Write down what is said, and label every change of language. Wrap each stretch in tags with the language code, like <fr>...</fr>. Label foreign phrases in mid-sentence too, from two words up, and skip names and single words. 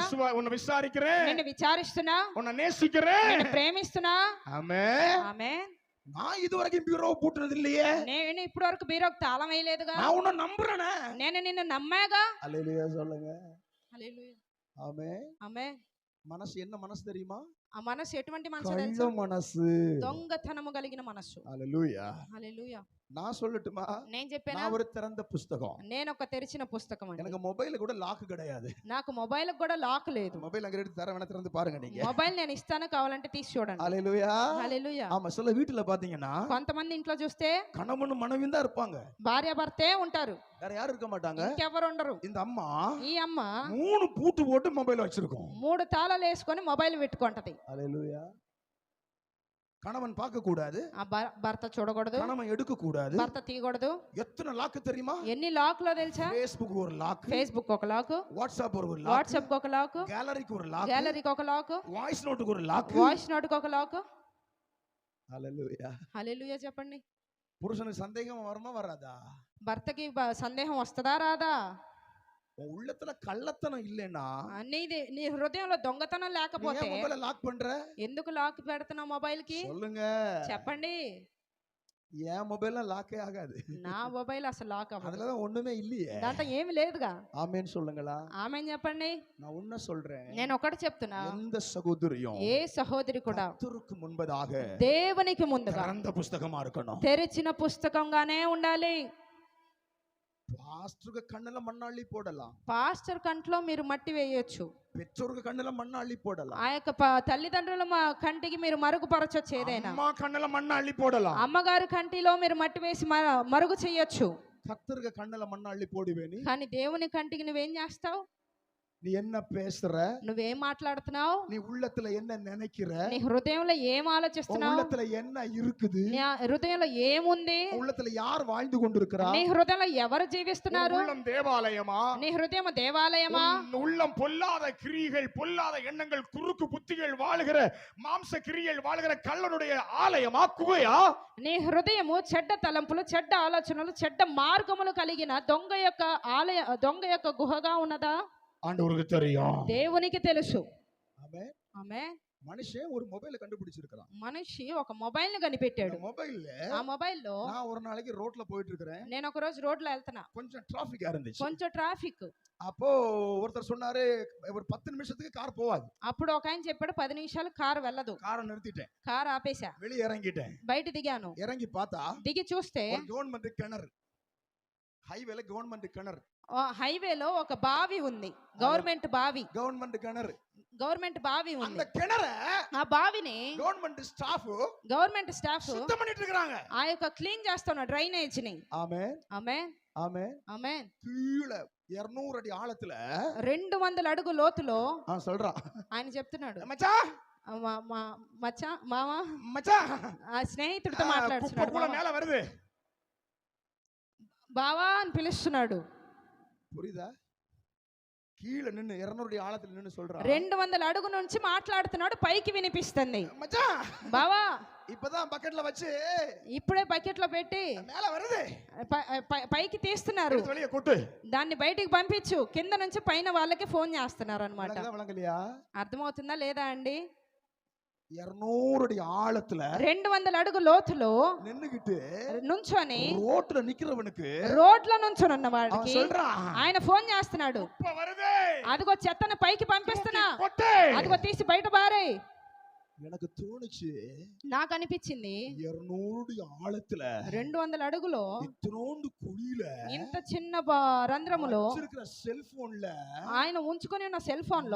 <ta>உன்னை விசாரிக்கிறேன்,</ta> <te>నిన్ను విచారిస్తున్నా,</te> <ta>உன்னை நேசிக்கிறேன்.</ta> <te>నిన్ను ప్రేమిస్తున్నా.</te> <ta>ஆமென்.</ta> <te>ఆమేన్.</te> <ta>நான் இதுவரைக்கும் பீரோ பூட்டுறது இல்லையே.</ta> <te>నేను ఇప్పటి వరకు బీరోకు తాళం వేయలేదుగా.</te> <ta>நான் உன்னை நம்புறேனே.</ta> <te>నేను నిన్ను నమ్మాగా.</te> <ta>அல்லேலூயா சொல்லுங்க.</ta> <te>హల్లెలూయా.</te> <ta>ஆமென்.</ta> <te>ఆమేన్.</te> <ta>మనసు என்ன మనసు தெரியுமா?</ta> <te>ఆ మనసు ఎటువంటి మనసు</te> <ta>கள்ள</ta> <te>తెలుసా? మనసు. దొంగతనము కలిగిన మనసు.</te> <ta>அல்லேலூயா.</ta> <te>హల్లెలూయా.</te> <ta>நான் சொல்லட்டுமா?</ta> <te>నేను చెప్పానా?</te> <ta>நான் ஒரு திறந்த புஸ்தகம்.</ta> <te>నేను ఒక తెరిచిన పుస్తకం అండి.</te> <ta>எனக்கு மொபைல்ல கூட லாக் கிடையாது.</ta> <te>నాకు మొబైల్ కూడా లాక్ లేదు.</te> <ta>மொபைல் அங்க எடுத்து தர வேணா திறந்து பாருங்க நீங்க.</ta> <te>మొబైల్ నేను ఇస్తాను, కావాలంటే తీసి చూడండి.</te> <ta>அல்லேலூயா.</ta> <te>హల్లెలూయా.</te> <ta>ஆமா, சில வீட்டுல பாத்தீங்கன்னா</ta> <te>కొంతమంది ఇంట్లో చూస్తే</te> <ta>கணவனும் மனைவியும் தான் இருப்பாங்க.</ta> <te>భార్య భర్తే ఉంటారు,</te> <ta>வேற யாரும் இருக்க மாட்டாங்க.</ta> <te>ఇంకెవరు ఉండరు.</te> <ta>இந்த அம்மா</ta> <te>ఈ అమ్మ</te> <ta>3 பூட்டு போட்டு மொபைல் வச்சிருக்கோம்.</ta> <te>3 తాళాలు వేసుకొని మొబైల్ పెట్టుకుంటది.</te> <ta>அல்லேலூயா. கணவன் பார்க்க கூடாது,</ta> <te>ఆ భర్త చూడకూడదు,</te> <ta>கணவன் எடுக்க கூடாது.</ta> <te>భర్త తీయకూడదు.</te> <ta>எத்தனை லாக் தெரியுமா?</ta> <te>ఎన్ని లాక్లో తెలుసా?</te> <ta>Facebook ஒரு லாக்,</ta> <te>ఫేస్బుక్ ఒక లాక్,</te> <ta>வாட்ஸ்அப் ஒரு லாக்,</ta> <te>వాట్సాప్ ఒక లాక్,</te> <ta>கேலரிக்கு ஒரு லாக்,</ta> <te>గ్యాలరీకి ఒక లాక్,</te> <ta>வாய்ஸ் நோட்டுக்கு ஒரு லாக்.</ta> <te>వాయిస్ నోట్కి ఒక లాక్.</te> <ta>அல்லேலூயா.</ta> <te>హల్లెలూయా చెప్పండి.</te> <ta>புருஷனுக்கு சந்தேகம் வருமா வராதா?</ta> <te>భర్తకి సందేహం వస్తుందా రాదా?</te> <ta>உன் உள்ளத்துல கள்ளத்தனம் இல்லைன்னா</ta> <te>నీ హృదయంలో దొంగతనం</te> <ta>நீ</ta> <te>లేకపోతే</te> <ta>ஏன் மொபைலை லாக் பண்ற?</ta> <te>ఎందుకు లాక్ పెడుతున్నావు మొబైల్ కి?</te> <ta>சொல்லுங்க.</ta> <te>చెప్పండి.</te> <ta>என் மொபைல்லாம் லாக்கே ஆகாது.</ta> <te>నా మొబైల్ అసలు లాక్ అవ్వదు.</te> <ta>அதுலதான் ஒண்ணுமே இல்லையே.</ta> <te>దాంట్లో ఏమి లేదుగా.</te> <ta>ஆமென் சொல்லுங்களா?</ta> <te>ఆమేన్ చెప్పండి.</te> <ta>நான் உன்ன சொல்றேன்.</ta> <te>నేను ఒకటి చెప్తున్నా,</te> <ta>எந்த சகோதரியும்</ta> <te>ఏ సహోదరి కూడా</te> <ta>கர்த்தருக்கு முன்பதாக</ta> <te>దేవునికి ముందుగా</te> <ta>திறந்த புஸ்தகமா இருக்கணும்.</ta> <te>తెరిచిన పుస్తకంగానే ఉండాలి.</te> <ta>பாஸ்டருக்கு கண்ணுல மண்ணாள்ளி போடலாம்,</ta> <te>పాస్టర్ కంట్లో మీరు మట్టి వేయొచ్చు,</te> <ta>பெற்றோருக்கு கண்ணுல மண்ணாள்ளி போடலாம்,</ta> <te>ఆ యొక్క తల్లిదండ్రుల కంటికి మీరు మరుగుపరచొచ్చు, ఏదైనా</te> <ta>அம்மா கண்ணுல மண்ணை அள்ளி போடலாம்,</ta> <te>అమ్మగారు కంటిలో మీరు మట్టి వేసి మరుగు చెయ్యొచ్చు.</te> <ta>கர்த்தருக்கு கண்ணுல மண்ணாள்ளி போடுவேனி.</ta> <te>కానీ దేవుని కంటికి నువ్వేం చేస్తావు?</te> <ta>நீ என்ன பேசுற,</ta> <te>నువ్వేం మాట్లాడుతున్నావు,</te> <ta>நீ உள்ளத்துல என்ன நினைக்கிற,</ta> <te>నీ హృదయంలో ఏం</te> <ta>உன்</ta> <te>ఆలోచిస్తున్నావు,</te> <ta>உள்ளத்துல என்ன இருக்குது,</ta> <te>నీ హృదయంలో ఏముంది,</te> <ta>உன் உள்ளத்துல யார் வாழ்ந்து கொண்டிருக்கிறா,</ta> <te>నీ హృదయంలో ఎవరు జీవిస్తున్నారు,</te> <ta>உள்ளம் தேவாலயமா,</ta> <te>నీ హృదయం దేవాలయమా,</te> <ta>உன் உள்ளம் பொல்லாத கிரியைகள், பொல்லாத எண்ணங்கள், குறுக்கு புத்திகள் வாழுகிற மாம்ச கிரியைகள் வாழுகிற கள்ளனுடைய ஆலயமா, குகையா?</ta> <te>నీ హృదయము చెడ్డ తలంపులు, చెడ్డ ఆలోచనలు, చెడ్డ మార్గములు కలిగిన దొంగ యొక్క గుహగా ఉన్నదా?</te> <ta>ஆண்டவருக்கு தெரியும்.</ta> <te>దేవునికి తెలుసు.</te> <ta>ஆமென்.</ta> <te>ఆమేన్.</te> <ta>மனுஷன் ஒரு மொபைல கண்டுபிடிச்சிருக்கான்.</ta> <te>మనిషి ఒక మొబైల్ ని కనిపెట్టాడు.</te> <ta>மொபைல்ல</ta> <te>ఆ మొబైల్లో</te> <ta>நான் ஒரு நாளைக்கு ரோட்ல போயிட்டு இருக்கிறேன்.</ta> <te>నేను ఒక రోజు రోడ్లో వెళ్తున్నా,</te> <ta>கொஞ்சம் டிராபிக்கா இருந்துச்சு.</ta> <te>కొంచెం ట్రాఫిక్.</te> <ta>அப்போ ஒருத்தர் சொன்னாரு, ஒரு 10 நிமிஷத்துக்கு கார் போவாது.</ta> <te>అప్పుడు ఒక ఆయన చెప్పాడు 10 నిమిషాలు కారు వెళ్ళదు.</te> <ta>காரை நிறுத்திட்டேன்,</ta> <te>కారు ఆపేశా,</te> <ta>வெளியே இறங்கிட்டேன்.</ta> <te>బయట దిగాను.</te> <ta>இறங்கி பார்த்தா</ta> <te>దిగి చూస్తే</te> <ta>ஒரு கவர்மெண்ட் கிணறு, ஹைவேல கவர்மெண்ட் கிணறு,</ta> <te>హైవేలో ఒక బావి ఉంది, గవర్నమెంట్ బావి,</te> <ta>கவர்மெண்ட் கிணறு.</ta> <te>గవర్నమెంట్ బావి ఉంది.</te> <ta>அந்த கிணற</ta> <te>ఆ బావిని</te> <ta>கவர்மெண்ட் ஸ்டாஃப்</ta> <te>గవర్నమెంట్ స్టాఫ్</te> <ta>சுத்தம் பண்ணிட்டு இருக்காங்க.</ta> <te>ఆ యొక్క క్లీన్ చేస్తున్న డ్రైనేజ్ ని.</te> <ta>ஆமென்,</ta> <te>ఆమేన్,</te> <ta>ஆமென்.</ta> <te>ఆమేన్.</te> <ta>கீழ 200 அடி ஆழத்துல</ta> <te>200 అడుగు లోతులో</te> <ta>சொல்றான்,</ta> <te>ఆయన చెప్తున్నాడు,</te> <ta>மச்சான்,</ta> <te>మచ్చా మామ,</te> <ta>மச்சான்,</ta> <te>ఆ స్నేహితుడితో</te> <ta>குப்பை</ta> <te>మాట్లాడుతున్నాడు,</te> <ta>கூட மேல வருது.</ta> <te>బావా అని పిలుస్తున్నాడు.</te> <ta>புரியுதா? கீழ நின்னு 200 அடி ஆழத்துல நின்னு சொல்றான்,</ta> <te>200 అడుగు నుంచి మాట్లాడుతున్నాడు, పైకి వినిపిస్తుంది.</te> <ta>மச்சான்,</ta> <te>బావా</te> <ta>இப்பதான் பக்கெட்ல வச்சு</ta> <te>ఇప్పుడే బకెట్ లో పెట్టి</te> <ta>மேல வருது,</ta> <te>పైకి తీస్తున్నారు,</te> <ta>வெளியே கொட்டு,</ta> <te>దాన్ని బయటికి పంపించు, కింద నుంచి పైన వాళ్ళకి ఫోన్ చేస్తున్నారు అన్నమాట.</te> <ta>விளங்கலையா?</ta> <te>అర్థమవుతుందా లేదా అండి?</te> <ta>200 அடி ஆழத்துல</ta> <te>200 అడుగు లోతులో</te> <ta>நின்னுகிட்டு</ta> <te>నుంచొని</te> <ta>ரோட்ல நிக்கிறவனுக்கு</ta> <te>రోడ్ల నుంచొని ఉన్న</te> <ta>அவன்</ta> <te>వాడికి</te> <ta>சொல்றான்,</ta> <te>ఆయన ఫోన్ చేస్తున్నాడు,</te> <ta>குப்பை வருது,</ta> <te>అదిగో చెత్తను పైకి పంపిస్తున్నా,</te> <ta>கொட்டு.</ta> <te>అదిగో తీసి బయట బారే.</te> <ta>எனக்கு தோணுச்சு,</ta> <te>నాకు అనిపించింది</te> <ta>200 அடி ஆழத்துல</ta> <te>200 అడుగులో</te> <ta>இத்தனோண்டு குழியில</ta> <te>ఇంత చిన్న రంధ్రములో</te> <ta>வச்சிருக்கிற செல்போன்ல</ta> <te>ఆయన ఉంచుకొని ఉన్న సెల్ ఫోన్ లో</te>